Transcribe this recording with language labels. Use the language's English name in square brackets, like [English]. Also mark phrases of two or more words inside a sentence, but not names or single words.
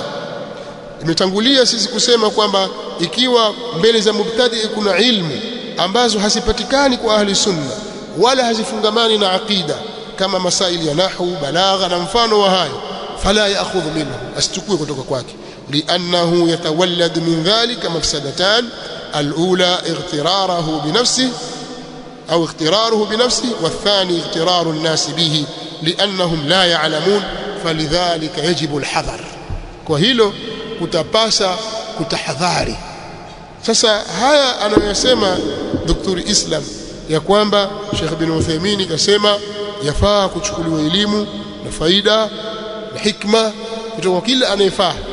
[Swahili] Imetangulia sisi kusema kwamba ikiwa mbele za mubtadi' kuna ilmu ambazo hazipatikani kwa [Arabic] أهل السنة [Swahili] wala hazifungamani na aqida kama masaili ya nahwu, balagha na mfano wa hayo, [Arabic] فلا يأخذ منه, [Swahili] asichukue kutoka kwake, [Arabic] لأنه يتولد من ذلك مفسدتان، الأولى اغتراره بنفسه أو اغتراره بنفسه, والثاني اغترار الناس به لأنهم لا يعلمون فلذلك يجب الحذر. [Swahili] kwa hilo kutapasa kutahadhari. Sasa haya anayosema Dr. Islam ya kwamba Sheikh Ibn Uthaymeen kasema yafaa kuchukuliwa elimu na faida na hikma kutoka kila anayefaa.